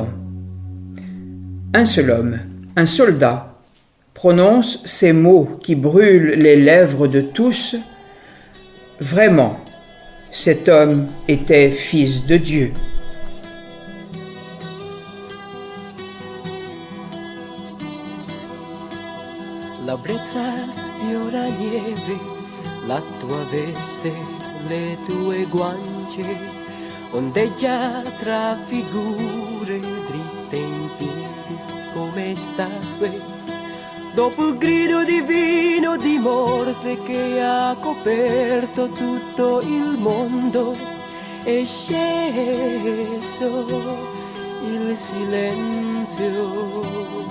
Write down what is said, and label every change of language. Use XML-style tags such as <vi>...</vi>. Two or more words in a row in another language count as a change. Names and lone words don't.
<fr>Un seul homme, un soldat, prononce ces mots qui brûlent les lèvres de tous. Vraiment, cet homme était fils de Dieu.</fr> <it>La brezza sfiora lieve, la tua veste, le tue guance, ondeggia tra figure dritte in piedi come statue. Dopo il grido divino di morte che ha coperto tutto il mondo, è sceso il silenzio.</it>